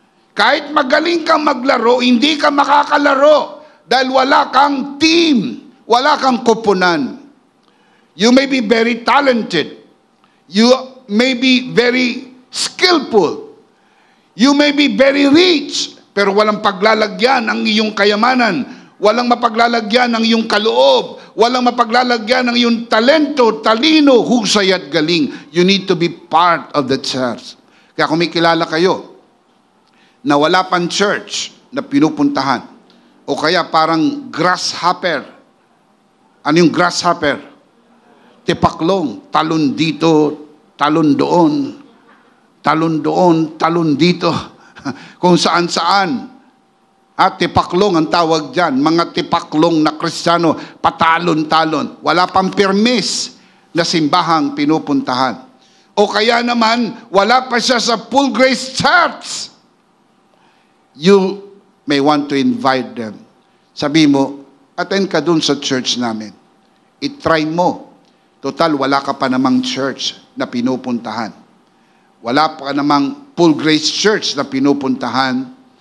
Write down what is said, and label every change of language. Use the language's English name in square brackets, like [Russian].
[Filipino] Kahit magaling kang maglaro, hindi ka makakalaro dahil wala kang team, wala kang koponan. [English] You may be very talented. You may be very skillful. You may be very rich, [Filipino] pero walang paglalagyan ang iyong kayamanan. Walang mapaglalagyan ang iyong kaloob. Walang mapaglalagyan ang iyong talento, talino, husay at galing. [English] You need to be part of the church. [Filipino] Kaya kung may kilala kayo na wala pang church na pinupuntahan, o kaya parang grasshopper. Ano yung grasshopper? Tipaklong, talon dito, talon doon, talon doon, talon dito, kung saan-saan. Tipaklong ang tawag dyan. Mga tipaklong na Kristiyano, patalon-talon. Wala pang permis na simbahang pinupuntahan. O kaya naman, wala pa siya sa full grace church. [English] you may want to invite them. [Filipino] Sabi mo, attend ka dun sa church namin. I-try mo. Total, wala ka pa namang church na pinupuntahan. Wala pa namang full grace church na pinupuntahan.